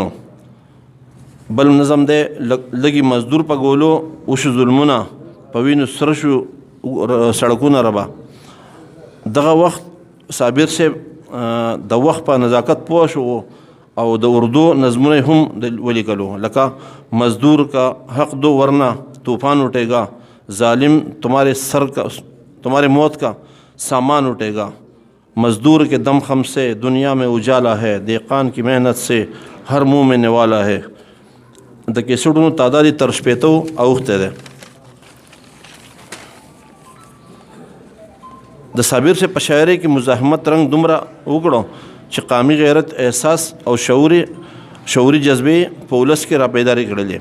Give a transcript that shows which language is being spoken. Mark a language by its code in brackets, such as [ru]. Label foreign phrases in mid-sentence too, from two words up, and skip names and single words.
[ps] بل نظم دی لږی مزدور په ګولو وشو ظلمونه په وینو سره شو سړکونه ربا. دغه وخت صابر صاحب د وخت په نزاکت پوه شو او د اردو نظمونه هم ولیکلو، لکه [ur] مزدور کا حق دو ورنہ طوفان اٹھے گا، ظالم تمہارے موت کا سامان اٹھے گا، مزدور کے دم خم سے دنیا میں اجالا ہے، دیقان کی محنت سے ہر منہ میں نوالا ہے. [ps] د کیسټونو تعداد یې تر 80 اوښتی دی. د صابر صاحب په شاعرۍ کې مزاحمت رنګ دومره وکړو چې قامي غیرت، احساس او شعوري جذبې په ولس کې را پیدا کړلې.